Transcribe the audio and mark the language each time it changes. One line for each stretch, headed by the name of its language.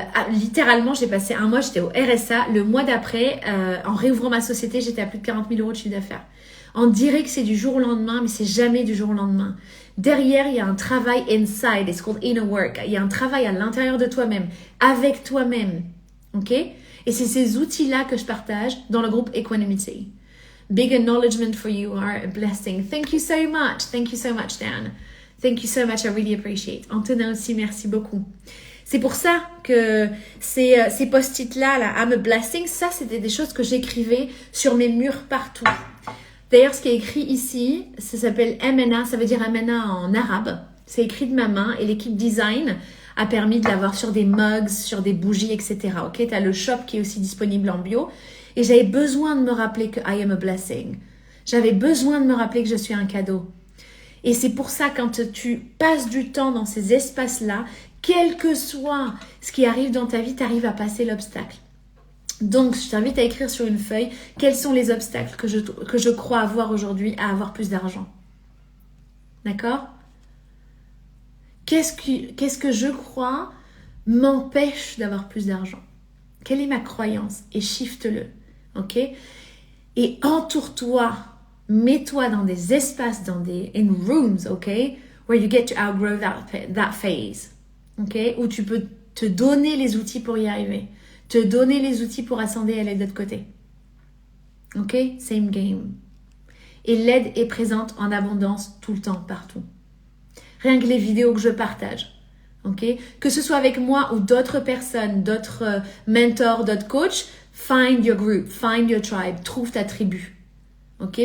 French: Littéralement, j'ai passé 1 mois, j'étais au RSA. Le mois d'après, en réouvrant ma société, j'étais à plus de 40 000 € de chiffre d'affaires. On dirait que c'est du jour au lendemain, mais c'est jamais du jour au lendemain. Derrière, il y a un travail
English: inside, it's called inner work.
French: Il y a un travail à l'intérieur de toi-même, avec toi-même. Ok? Et c'est ces outils-là que je partage dans le groupe Equanimity.
English: Big acknowledgement for you are a blessing. Thank you so much. Thank you so much, Dan. Thank you so much. I really appreciate.
French: Antonin aussi, merci beaucoup. C'est pour ça que ces post-it-là, là,
English: I'm a blessing,
French: ça, c'était des choses que j'écrivais sur mes murs partout. D'ailleurs, ce qui est écrit ici, ça s'appelle MNA, ça veut dire MNA en arabe. C'est écrit de ma main et l'équipe design a permis de l'avoir sur des mugs, sur des bougies, etc. Ok, tu as le shop qui est aussi disponible en bio. Et j'avais besoin de me rappeler que
English: I am a blessing.
French: J'avais besoin de me rappeler que je suis un cadeau. Et c'est pour ça, quand tu passes du temps dans ces espaces-là, quel que soit ce qui arrive dans ta vie, tu arrives à passer l'obstacle. Donc, je t'invite à écrire sur une feuille quels sont les obstacles que je crois avoir aujourd'hui à avoir plus d'argent. D'accord ? Qu'est-ce que je crois m'empêche d'avoir plus d'argent ? Quelle est ma croyance ? Et shift-le. Ok ? Et entoure-toi, mets-toi dans des espaces,
English: in rooms,
French: ok ?
English: Where you get to outgrow that phase.
French: Ok ? Où tu peux te donner les outils pour y arriver. Te donner les outils pour ascender et aller de l'autre côté. Ok?
English: Same game.
French: Et l'aide est présente en abondance tout le temps, partout. Rien que les vidéos que je partage. Ok? Que ce soit avec moi ou d'autres personnes, d'autres mentors, d'autres coachs,
English: find your group, find your tribe,
French: trouve ta tribu. Ok?